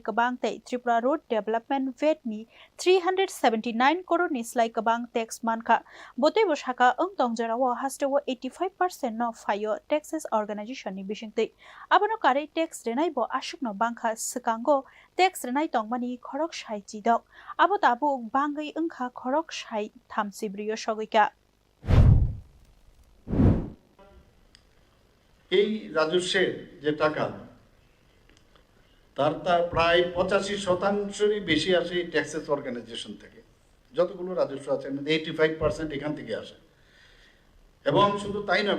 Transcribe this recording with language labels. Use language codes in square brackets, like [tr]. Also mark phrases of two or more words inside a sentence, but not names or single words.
[trp] kwbang tei [en] Tripura Road Development VAT [trp] ni 379 crore ni slai kwbang tax mankha botebo Saka ungtong jorao Hasteo 85% no phaio [en] taxes organization [trp] ni bisingtei abono kare tax renai bo asukno bangkha skango tax renai tongmani khorok sai chidok abo tabu bangai ungkha khorok sai thamsibrio sogoika [bn] এই রাজস্বের যে টাকা তার প্রায় 85% বেশি আসে [en] taxes organization [bn] থেকে যতগুলো রাজস্ব আছে 85% এখান থেকে আসে এবং শুধু তাই নয়